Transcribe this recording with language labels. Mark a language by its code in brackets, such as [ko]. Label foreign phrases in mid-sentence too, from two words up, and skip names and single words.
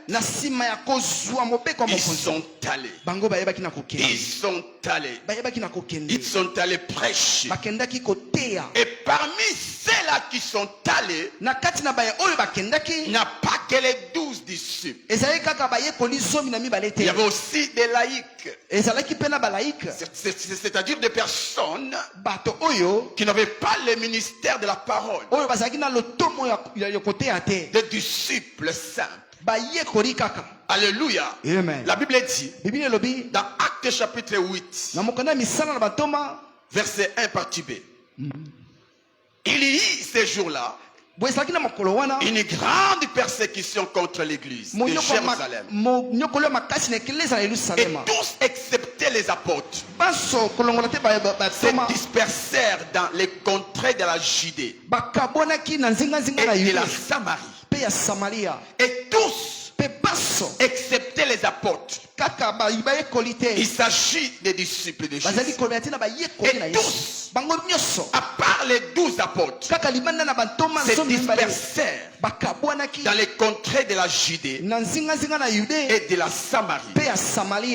[ln] Na nsima ya kozwa mobeko ya [fr] ils [ln] mokonzi [fr] sont allés. [ln] bango bayebaki na kokende. [fr] Ils sont allés. [ln] Bayebaki na kokende. [fr] Ils sont allés prêcher. [ln] Bakendaki koteya. [fr] Et parmi ceux-là qui sont allés, [ln] Na kati na baye oyo [fr] il [ln] bakendaki [fr] n'y a pas que les 12 disciples. [ln] ezalaki kaka bayekoli zomi na mibale [fr] Il y [ln] te. [fr] avait aussi des laïcs, [ln] Ezalaki mpe na balaike [fr] c'est-à-dire des personnes [ln] bato oyo [fr] qui n'avaient pas le ministère de la parole, [ln] oyo bazalaki na lotomo ya koteya te. [fr] des disciples simples. [ln] Bayekoli kaka. [fr] Alléluia. Amen. La Bible dit, [ln] Bibili elobi [fr] dans Actes chapitre 8, [ln] na mokanda ya misala na bantoma [fr] verset 1 partie B, il y eut ces jours-là [ln] boye ezalaki na mokolo wana [fr] une grande persécution contre l'église de Jérusalem. [ln] monyokolo ya makasi na ekeleza na [fr] Et [ln] Yerusalema. [fr] tous, excepté les apôtres, [ln] Baso kolongola te [fr] se [ln] bantoma [fr] dispersèrent dans les contrées de la Judée [ln] bakabwanaki na nzinganzinga na [fr] et de [ln] Yuda [fr] la Samarie. [ln] mpe ya Samaria. [fr] Et tous, [ln] Mpe baso [fr] excepté les apôtres, Il s'agit des disciples de Jésus. Et tous, à part les 12 apôtres, se dispersèrent dans les contrées de la Judée et de la Samarie.